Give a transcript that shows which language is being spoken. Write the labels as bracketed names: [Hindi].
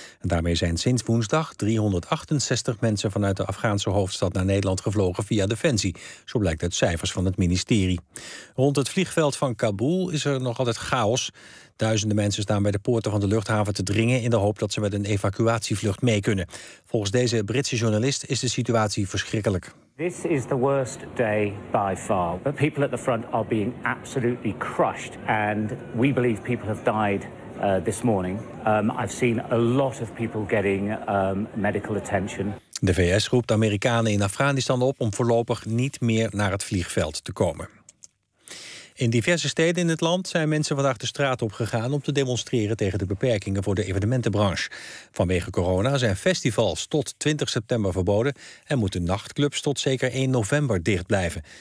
[Dutch] En daarmee zijn sinds woensdag 368 mensen vanuit de Afghaanse hoofdstad naar Nederland gevlogen via Defensie. Zo blijkt uit cijfers van het ministerie. Rond het vliegveld van Kabul is er nog altijd chaos. Duizenden mensen staan bij de poorten van de luchthaven te dringen in de hoop dat ze met een evacuatievlucht mee kunnen. Volgens deze Britse journalist is de situatie verschrikkelijk. [English] This is the worst day by far. The people at the front are being absolutely crushed. And we believe people have died this morning. I've seen a lot of people getting medical attention. [Dutch] De VS roept Amerikanen in Afghanistan op om voorlopig niet meer naar het vliegveld te komen. In diverse steden in het land zijn mensen vandaag de straat op gegaan om te demonstreren tegen de beperkingen voor de evenementenbranche. Vanwege corona zijn festivals tot 20 september verboden en moeten nachtclubs tot zeker 1 november dicht blijven.